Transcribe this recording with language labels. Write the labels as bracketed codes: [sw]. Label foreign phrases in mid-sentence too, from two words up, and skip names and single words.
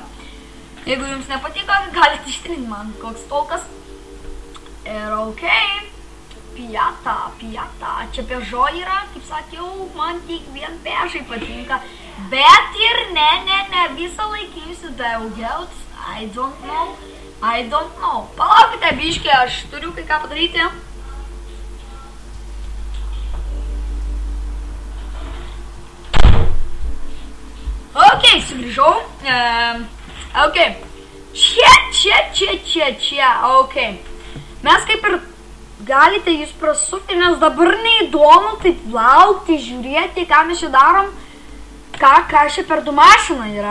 [lt] Jeigu jums nepatiko, galite ištrinti man koks tolkas. Ir ok. Piata, čia Peugeot yra, kaip sakiau, man tik vien Peugeot patinka, bet ir ne, visą laikysiu daugiau, [en] I don't know, [lt] palaukite biškį, aš turiu kai ką padaryti. Ok, sugrįžau, ok, čia, ok, mes kaip ir galite jūs prasukti, nes dabar neįdomu taip laukti, žiūrėti, ką mes čia darom, ką čia per du mašina yra.